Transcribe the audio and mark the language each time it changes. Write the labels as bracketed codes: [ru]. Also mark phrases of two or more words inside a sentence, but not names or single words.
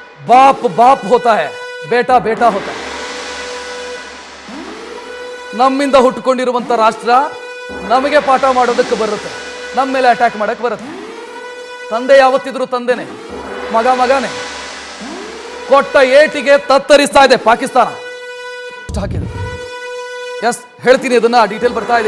[hi] बाप बाप होता है, बेटा बेटा होता है. [kn] ನಮ್ಮಿಂದ ಹುಟ್ಟುಕೊಂಡಿರುವಂತ ರಾಷ್ಟ್ರ ನಮಗೆ ಪಾಠ ಮಾಡೋದಕ್ಕೆ ಬರುತ್ತೆ, ನಮ್ಮ ಮೇಲೆ ಅಟ್ಯಾಕ್ ಮಾಡಕ್ಕೆ ಬರುತ್ತೆ. ತಂದೆ ಯಾವತ್ತಿದ್ರು ತಂದೆನೆ, ಮಗ ಮಗನೇ. ಕೊಟ್ಟ ಏಟಿಗೆ ತತ್ತರಿಸ್ತಾ ಇದೆ ಪಾಕಿಸ್ತಾನ. ಹಾಕಿದೆ. ಎಸ್, ಹೇಳ್ತೀನಿ, ಅದನ್ನ ಡೀಟೇಲ್ ಬರ್ತಾ ಇದೆ.